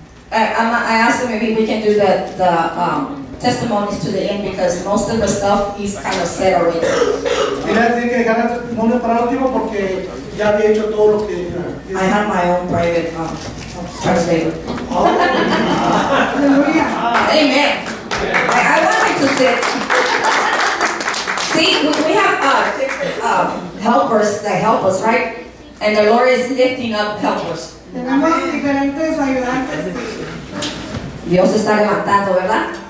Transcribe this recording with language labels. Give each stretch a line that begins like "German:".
English: I asked him maybe we can do the testimonies to the end because most of the stuff is kind of said already.
Spanish: Quería decir que dejara el testimonio para el último porque ya había hecho todo lo que...
English: I have my own private translator. Amen. I wanted to say, see, we have different helpers that help us, right? And the Lord is lifting up helpers.
Spanish: Tenemos diferentes ayudantes. Dios se está levantando, ¿verdad?